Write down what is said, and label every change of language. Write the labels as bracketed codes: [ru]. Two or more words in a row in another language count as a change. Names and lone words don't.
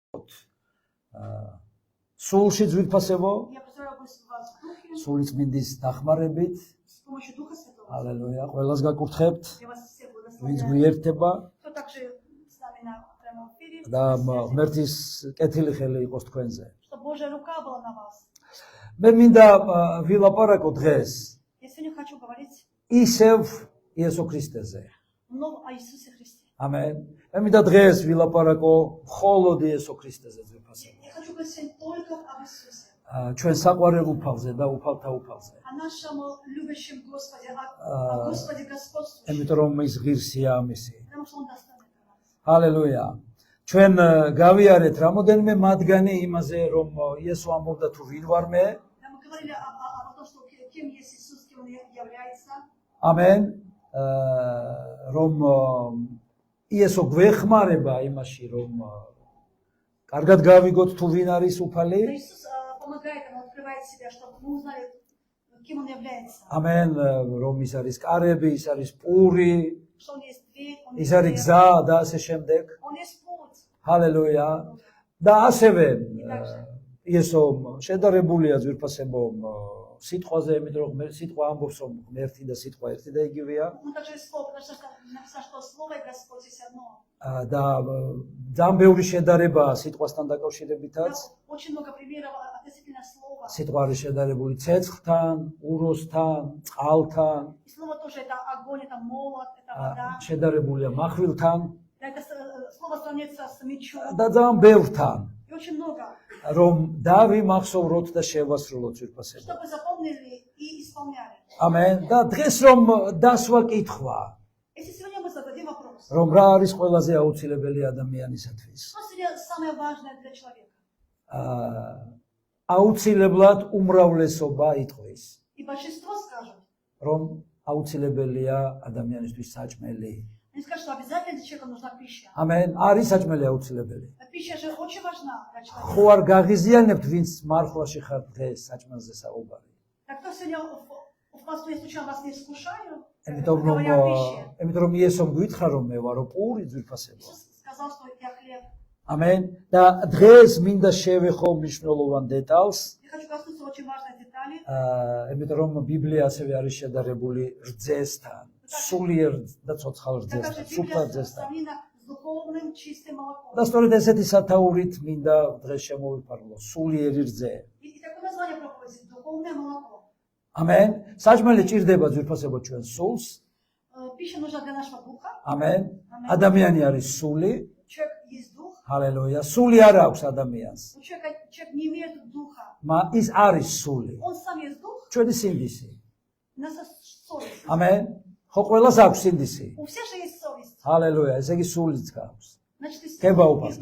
[ka] სულში ძვირფასებო, [ru] Я поздравляю вас в духе, [ka] სულიწმინდის დახმარებით. [ru] с помощью Духа Святого. [ka] ალელუია, ყველას გაკურთხებთ, [ru] Я вас всех [ka] ვინც [ru] благословляю. [ka] გვიერთება [ru] Кто также с нами на прямом эфире, [ka] და [ru] на связи, [ka] ღმერთის კეთილი ხელი იყოს თქვენზე. [ru] что Божья рука была на вас. [ka] მე მინდა ვილაპარაკო დღეს [ru] Я сегодня хочу говорить [ka] ისევ იესო ქრისტეზე. [ru] много о Иисусе Христе. [ka] ამენ. მე მინდა დღეს ვილაპარაკო მხოლოდ იესო ქრისტეზე ძვირფასებო. [ru] Я хочу говорить сегодня только об Иисусе. [ka] ჩვენ საყვარელ უფალზე და უფალთა უფალზე. [ru] О нашем любящем Господе, о Господе господствующем. [ka] იმიტომ რომ ის ღირსია ამისი. [ru] Потому что Он достойный для нас. [ka] ჰალელუია. ჩვენ გავიარეთ რამოდენიმე მათგანი იმაზე რომ იესო ამბობდა თუ ვინ ვარ მე. [ru] Да, мы говорили о том, что кем есть Иисус, кем Он является. [ka] ამენ. რომ იესო გვეხმარება იმაში რომ კარგად გავიგოთ თუ ვინ არის უფალი. [ru] Но Иисус помогает нам, открывает себя, чтобы мы узнали, кем Он является. [ka] ამენ რომ ის არის კარები, ის არის პური, [ru] Что Он есть дверь, Он [ka] ის [ru] есть [ka] არის [ru] дверь, [ka] გზა და ასე შემდეგ. [ru] Он есть путь. [ka] ჰალელუია. და ასევე იესო შედარებულია ძვირფასებო სიტყვაზე, იმიტომ რომ სიტყვა ამბობს რომ ერთი და სიტყვა ერთი და იგივეა. [ru] Он также есть слово, потому что написано, что Слово и Господь есть одно. [ka] და ძალიან ბევრი შედარება სიტყვასთან დაკავშირებითაც. [ru] Очень много примеров относительно Слова. [ka] სიტყვა არის შედარებული ცეცხლთან, უროსთან, წყალთან, [ru] И Слово тоже это огонь, это молот, это вода. [ka] შედარებულია מחვილთან [ru] Это Слово сравнится с мечом. [ka] და ძალიან ბევრთან, [ru] И очень много. [ka] რომ დავიმახსოვროთ და შევასრულოთ ძვირფასებო. [ru] Чтобы запомнили и исполняли. [ka] ამენ. და დღეს რომ დასვა კითხვა, [ru] Если сегодня мы зададим вопрос, [ka] რომ რა არის ყველაზე აუცილებელი ადამიანისათვის. [ru] что сегодня самое важное для человека? [ka] აუცილებლად უმრავლესობა იტყვის, [ru] И большинство скажут, [ka] რომ აუცილებელია ადამიანისთვის საჭმელი. [ru] они скажут, что обязательно для человека нужна пища. [ka] ამენ. არის საჭმელი აუცილებელი. [ru] А пища же очень важна для человека. [ka] ხო არ გაღიზიანებთ ვინც მარხვაში ხარ დღეს საჭმელზე საუბარი. [ru] Так кто сегодня в посту, я случайно вас не искушаю, [ka] იმიტომ რომ [ru] говоря о пище. [ka] იმიტომ რომ იესომ გითხრა რომ მე ვარო პური ძვირფასებო. [ru] Иисус сказал, что я хлеб. [ka] ამენ. და დღეს მინდა შევეხო მნიშვნელოვან დეტალს, [ru] Я хочу коснуться очень важной детали. [ka] იმიტომ რომ ბიბლია ასევე არის შედარებული რძესთან, სულიერ და ცოცხალ [ru] Также [ka] რძესთან, სუფთა [ru] Библия [ka] რძესთან. [ru] сравнена с духовным чистым молоком. [ka] და სწორედ ესეთი სათაურით მინდა დღეს შემოვიფარგლო, სულიერი რძე. [ru] И такое название проповеди – духовное молоко. [ka] ამენ. საჭმელი ჭირდება ძვირფასებო ჩვენ სულს. [ru] Пища нужна для нашего духа. [ka] ამენ. ადამიანი არის სული. [ru] Человек есть дух. [ka] ჰალელუია. სული არ აქვს ადამიანს. [ru] У человек не имеет духа. [ka] ის არის სული. [ru] Он сам есть дух. [ka] ჩვენი სინდისი. [ru] У нас есть совесть. [ka] ამენ. ხო ყველას აქვს სინდისი. [ru] У всех же есть совесть. [ka] ჰალელუია. ესე იგი სულიც გაქვს. [ru] Значит, есть [ka] ქება [ru] есть [ka] უფალს.